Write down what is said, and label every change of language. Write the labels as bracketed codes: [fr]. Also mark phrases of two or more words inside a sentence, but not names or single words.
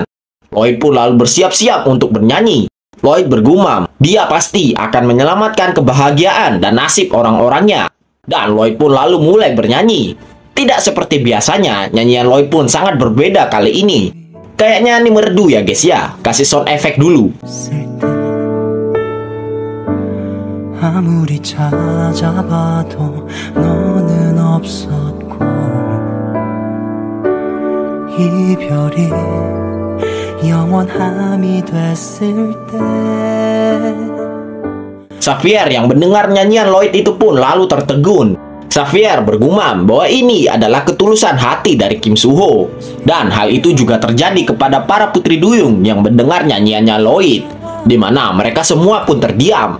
[id] Lloyd pun lalu bersiap-siap untuk bernyanyi. Lloyd bergumam, dia pasti akan menyelamatkan kebahagiaan dan nasib orang-orangnya. Dan Lloyd pun lalu mulai bernyanyi. Tidak seperti biasanya, nyanyian Lloyd pun sangat berbeda kali ini. Kayaknya ini merdu ya guys ya. Kasih [en] sound effect [id] dulu. [ko] 아무리 찾아봐도 너는 없었고 이별이 영원함이 됐을 때 [id] Xavier yang mendengar nyanyian Lloyd itu pun lalu tertegun. Xavier bergumam bahwa ini adalah ketulusan hati dari Kim Soo-ho. Dan hal itu juga terjadi kepada para putri duyung yang mendengar nyanyiannya Lloyd, di mana mereka semua pun terdiam.